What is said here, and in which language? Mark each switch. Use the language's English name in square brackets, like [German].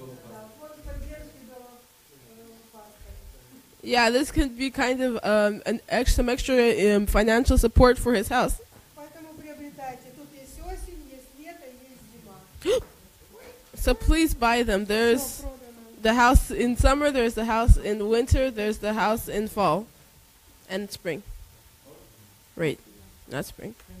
[Russian] Да, фонд поддержки дома пастора. [English] Yeah, this could be kind of some extra financial support for his house. [Russian] Поэтому приобретайте. Тут есть осень, есть лето, есть зима. [English] So please buy them. There's [Russian] Всё продано. [English] the house in summer, there's the house in winter, there's the house in fall and spring. Right, not spring.